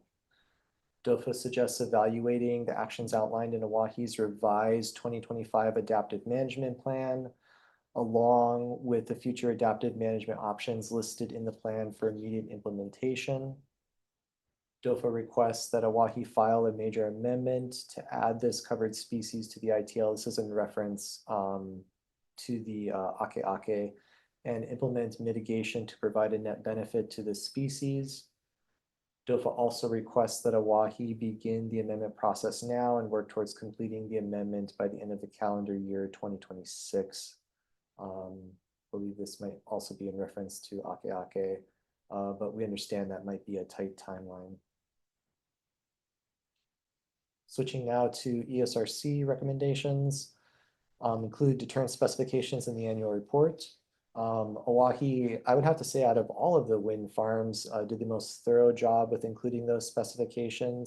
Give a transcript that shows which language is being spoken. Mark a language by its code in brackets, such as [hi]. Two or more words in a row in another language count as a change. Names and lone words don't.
[en] DOFA suggests evaluating the actions outlined in Oahe's revised 2025 adaptive management plan, along with the future adaptive management options listed in the plan for immediate implementation. DOFA requests that Oahe file a major amendment to add this covered species to the ITL. This is in reference to the ʻAKEʻakē, and implement mitigation to provide a net benefit to the species. DOFA also requests that Oahe begin the amendment process now and work towards completing the amendment by the end of the calendar year 2026. I believe this might also be in reference to ʻAKEʻakē, but we understand that might be a tight timeline. Switching now to ESRC recommendations, include deterrent specifications in the annual report. Oahe, I would have to say, out of all of the wind farms, did the most thorough job with including those specifications.